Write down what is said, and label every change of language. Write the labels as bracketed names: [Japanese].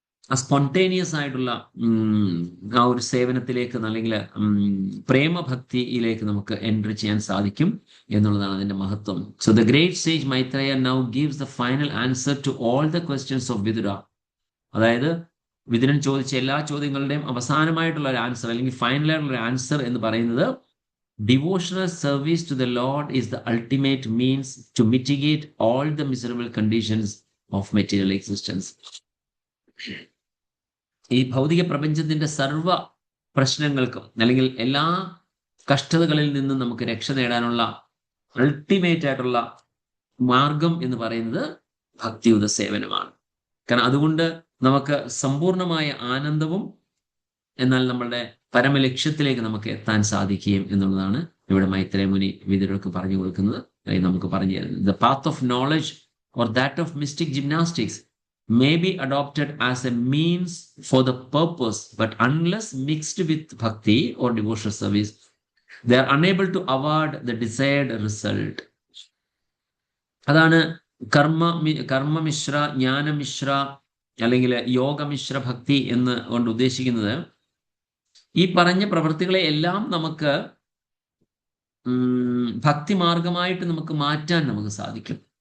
[Malayalam] Spontaneous ആയിട്ടുള്ള ആ ഒരു സേവനത്തിലേക്ക്, അല്ലെങ്കിൽ പ്രേമഭക്തിയിലേക്ക് നമുക്ക് എൻട്രി ചെയ്യാൻ സാധിക്കും എന്നുള്ളതാണ് അതിന്റെ മഹത്വം. [English] So the great sage Maitreya now gives the final answer to all the questions of Vidura. [Malayalam] അതായത് വിതുരൻ ചോദിച്ച എല്ലാ ചോദ്യങ്ങളുടെയും അവസാനമായിട്ടുള്ള ഒരു ആൻസർ, അല്ലെങ്കിൽ ഫൈനലായിട്ടുള്ള ഒരു ആൻസർ എന്ന് പറയുന്നത്, [English] devotional service to the Lord is the ultimate means to mitigate all the miserable conditions of material existence. [Malayalam] ഈ ഭൗതിക പ്രപഞ്ചത്തിന്റെ സർവ്വ പ്രശ്നങ്ങൾക്കും, അല്ലെങ്കിൽ എല്ലാ കഷ്ടതകളിൽ നിന്നും നമുക്ക് രക്ഷ നേടാനുള്ള അൾട്ടിമേറ്റ് ആയിട്ടുള്ള മാർഗം എന്ന് പറയുന്നത് ഭക്തിയുത സേവനമാണ്. കാരണം അതുകൊണ്ട് നമുക്ക് സമ്പൂർണമായ ആനന്ദവും എന്നാൽ നമ്മളുടെ പരമലക്ഷ്യത്തിലേക്ക് നമുക്ക് എത്താൻ സാധിക്കുകയും എന്നുള്ളതാണ് ഇവിടെ മൈത്രേയ മുനി വിതുരർക്ക് പറഞ്ഞു കൊടുക്കുന്നത്, അല്ലെങ്കിൽ നമുക്ക് പറഞ്ഞു തരുന്നത്. [English] The path of knowledge or that of mystic gymnastics may be adopted as a means for the purpose, but unless mixed with bhakti or devotional service, they are unable to award the desired result. [Malayalam] അതാണ് കർമ്മമിശ്ര, ജ്ഞാനമിശ്ര അല്ലെങ്കിൽ യോഗമിശ്ര ഭക്തി എന്ന് കൊണ്ട് ഉദ്ദേശിക്കുന്നത്. ഈ പറഞ്ഞ പ്രവൃത്തികളെ എല്ലാം നമുക്ക് ഭക്തിമാർഗമായിട്ട് നമുക്ക് മാറ്റാൻ നമുക്ക് സാധിക്കും.